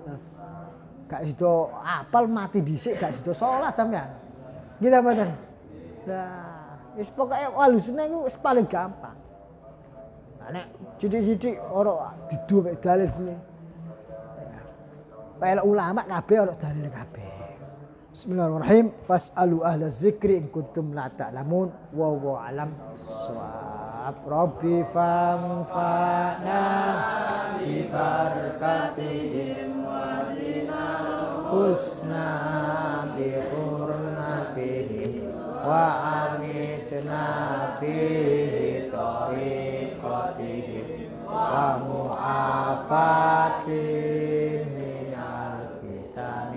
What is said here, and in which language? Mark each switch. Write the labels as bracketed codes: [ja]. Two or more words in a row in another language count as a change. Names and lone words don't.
[jv] Gak sido apal mati dhisik gak sido salat sampean. Gitu mboten. Lah, wis pokoke Ahlus Sunnah iku wis paling gampang. Nah, nek sithik-sithik ora didu mek dalil sini. Pelok ulama kabeh ora dalil kabeh. [ar] بسم الله الرحمن الرحيم. فاسألوا أهل الذكر إن كنتم لا تعلمون وهو أعلم صواب. ربِّ فانفعنا ببركاتهم وحسنى بحرمتهم وأمتنا في طريقتهم ومعافاتهم من الفتن.